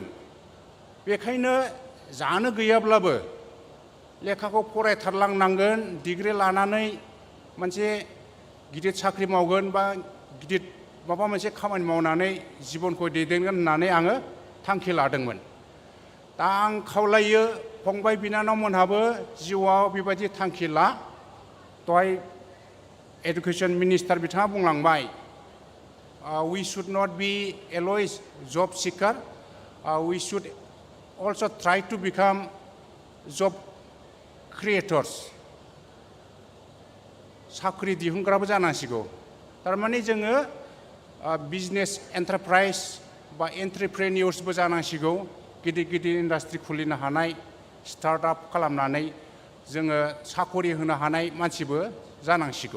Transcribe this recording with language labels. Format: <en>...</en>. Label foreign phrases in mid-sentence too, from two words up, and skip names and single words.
<brx>बेखायनो जानो गैयाब्लाबो लेखाखौ फरायथारलांनांगोन, डिग्री लानानै मोनसे गिदिर साख्रि मावगोन बा गिदिर माबा मोनसे खामानि मावनानै जिबनखौ दैदेनगोन होननानै आङो थांखि लादोंमोन। दा आं खावलायो फंबाय बिनानावमोनहाबो जिउआव बेबायदि थांखि ला। दहाय</brx> <en>education minister</en> <brx>बिथाङा बुंलांबाय,</brx> <en>we should not be always job seeker, we should also try to become job creators.</en> <brx>साख्रि दिहुनग्राबो जानांसिगौ। थारमाने जोङो</brx> <en>business enterprise</en> <brx>बा एन्ट्रप्रेनियर्सबो जानांसिगौ। गिदिर गिदिर इन्डास्ट्रि खुलिनो हानाय, स्टार्टआप खालामनानै जोङो साखरि होनो हानाय मानसिबो जानांसिगौ।</brx>